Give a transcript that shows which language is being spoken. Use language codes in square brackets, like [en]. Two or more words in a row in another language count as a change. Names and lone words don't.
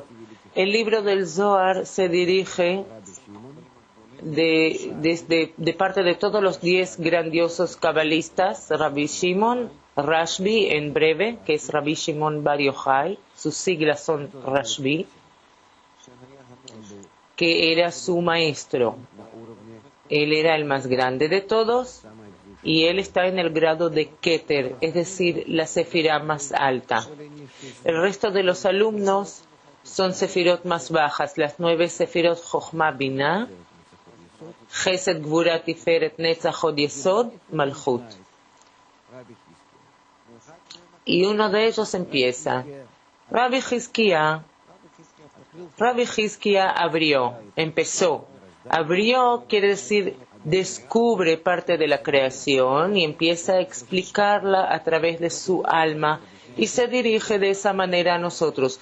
[es] El libro del Zohar se dirige de parte de todos los 10 grandiosos cabalistas, Rabbi Shimon, Rashbi en breve, que es Rabbi Shimon Bar Yochai, sus siglas son Rashbi, que era su maestro. Él era el más grande de todos y él está en el grado de Keter, es decir, la sefirá más alta. El resto de los alumnos son sefirot más bajas, las 9 sefirot Chochma Binah, Chesed, Gvura, Tiferet, Netzach, Hod Yesod, Malchut. Y uno de ellos empieza. Rabbi Hizkiah empezó. Abrió quiere decir descubre parte de la creación y empieza a explicarla a través de su alma y se dirige de esa manera a nosotros.